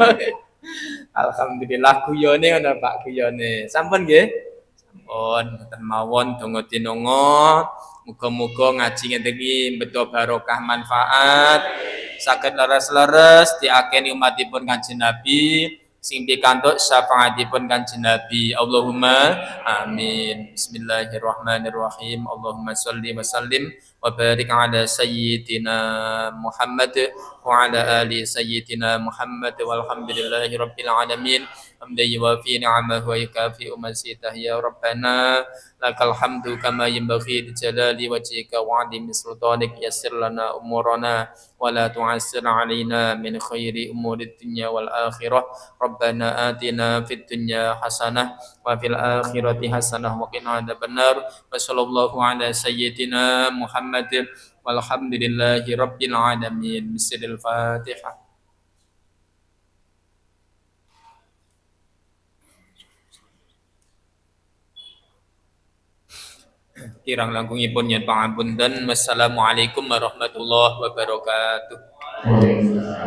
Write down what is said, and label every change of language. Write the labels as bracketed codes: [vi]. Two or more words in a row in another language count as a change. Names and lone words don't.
[jv] Alhamdulillah guyone ngono Pak guyone. Sampun nggih? Sampun mboten mawon donga tinonga. Muga-muga ngaji ngene iki beto barokah manfaat. Saged leres-leres diakeni umatipun Kanjeng Nabi sing pikantuk syafaatipun Kanjeng Nabi. [ar] اللهم آمين. بسم الله الرحمن الرحيم. اللهم صل وسلم وبارك على سيدنا محمد وعلى آل سيدنا محمد والحمد لله رب العالمين. حمدا يوافي نعمه ويكافئ مزيده يا ربنا لك الحمد كما ينبغي لجلال وجهك وعظيم سلطانك يسر لنا أمورنا ولا تعسر علينا من خير أمور الدنيا والآخرة. ربنا آتنا في الدنيا حسنة وفي الآخرة حسنة وقنا عذاب النار. وصلى الله على سيدنا محمد والحمد لله رب العالمين. بسم الله الفاتحة. [jv] Kirang langkungipun yen pangapunten. [ar] والسلام عليكم ورحمة الله وبركاته.